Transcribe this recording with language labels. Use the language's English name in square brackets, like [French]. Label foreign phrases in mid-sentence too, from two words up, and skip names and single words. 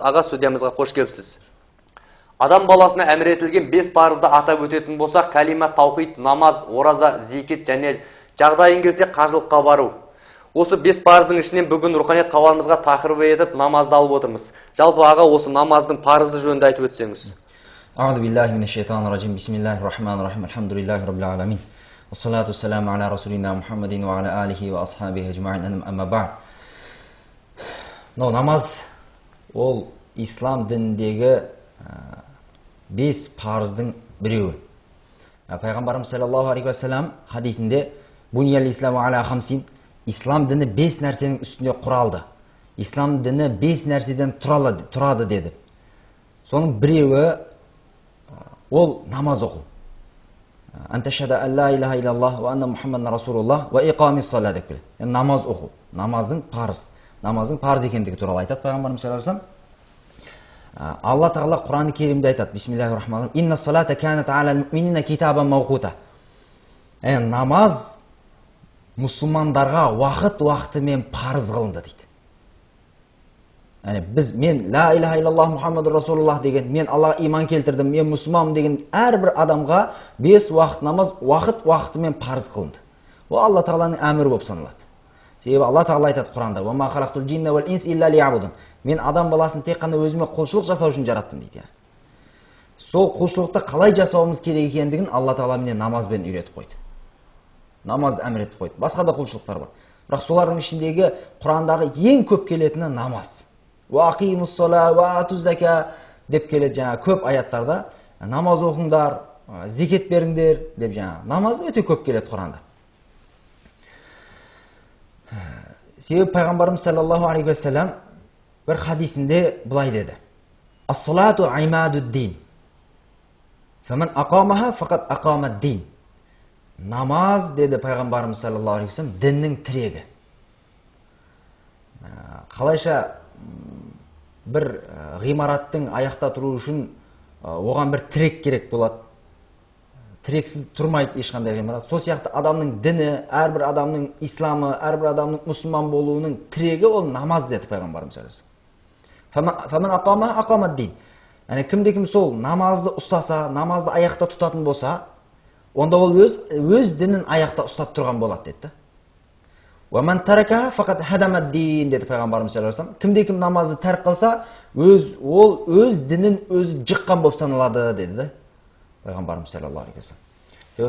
[Kazakh] Аға, студиямызға қош келіпсіз. Адам баласына әмір етілген 5 парызды атап өтетін болсақ, кәлима, таухид, намаз, ораза, зекет және жағдайын келсе қажылыққа бару. Осы 5 парыздың ішінен бүгін руханият хабарымызға тақырып етіп намазды алып отырмыз. Жалпы аға, осы намаздың парызы жөнінде айтып өтсеңіз. [Arabic] أعوذ بالله من الشيطان الرجيم بسم الله الرحمن الرحيم الحمد لله رب العالمين والصلاة والسلام على رسولنا محمد وعلى آله وأصحابه أجمعين أما بعد. [Kazakh] Намаз ол ислам дініндегі 5 парыздың біреуі. Пайғамбарымыз [Arabic] صلى الله عليه وسلم [Kazakh] хадисінде [Arabic] «بني الإسلام على خمس» [Kazakh] ислам діні 5 нәрсенің үстінде құралды. Ислам діні 5 нәрседен тұрады деді. Соның біреуі ол намаз оқу. [Arabic] أن تشهد أن لا إله إلا الله وأن محمدا رسول الله وإقام الصلاة [Kazakh] деп келеді. Намаз оқу. Намаздың парыз екендігі туралы айтады пайғамбарымыз [Arabic] صلى الله عليه وسلم. [Kazakh] Алла тағала Құран-ы Керимде айтады. [Arabic] بسم الله الرحمن الرحيم. إن الصلاة كانت على المؤمنين كتابا موقوتا. [Kazakh] Намаз мұсылмандарға уақытымен парыз қылынды дейді. Мен [Arabic] لا إله إلا الله محمد رسول الله [Kazakh] деген, мен Аллаға иман келтірдім, мен мұсылманмын деген әрбір адамға 5 уақыт намаз уақытымен парыз қылынды. Ол Алла тағаланың әмірі болып саналады. Себебі Алла тағала айтады Құранда: [Arabic] «وما خلقت الجن والإنس إلا ليعبدون». [Kazakh] Мен адам баласын тек қана өзіме құлшылық жасау үшін жараттым дейді. Сол құлшылықты қалай жасауымыз керек екендігін Алла тағала міне намазбен үйретіп қойды. Намазды әмір етіп қойды. Басқа да құлшылықтар бар. Бірақ солардың ішіндегі Құрандағы ең көп келетіні намаз. [Arabic] وأقيموا الصلاة وآتوا الزكاة [Kazakh] деп келеді жаңа көп аяттарда. Намаз оқыңдар, зекет беріңдер деп жаңа. Намаз өте көп келеді Құранда. Себебі пайғамбарымыз [Arabic] صلى الله عليه وسلم [Kazakh] бір хадисінде былай деді: [Arabic] «الصلاة عماد الدين. فمن أقامها فقد أقام الدين». [Kazakh] Намаз, деді пайғамбарымыз [Arabic] صلى الله عليه وسلم, [Kazakh] діннің тірегі. Қалайша бір ғимараттың аяқта тұру үшін оған бір тірек керек болады. Тірексіз тұрмайды ешқандай ғимарат. Сол сияқты адамның діні, әрбір адамның исламы, әрбір адамның мұсылман болуының тірегі ол намаз деді пайғамбарымыз [Arabic] صلى الله عليه وسلم. فمن أقام أقام الدين. [Kazakh] Кімде-кім сол намазды ұстаса, намазды аяқта тұтатын болса, онда ол өз дінін аяқта ұстап тұрған болады деді. [Arabic] «ومن تركها فقد هدم الدين» [Kazakh] деді пайғамбарымыз [Arabic] صلى الله عليه وسلم. [Kazakh] Кімде-кім намазды тәрк қылса, ол өз дінін өзі жыққан болып саналады деді пайғамбарымыз [Arabic] صلى الله عليه وسلم.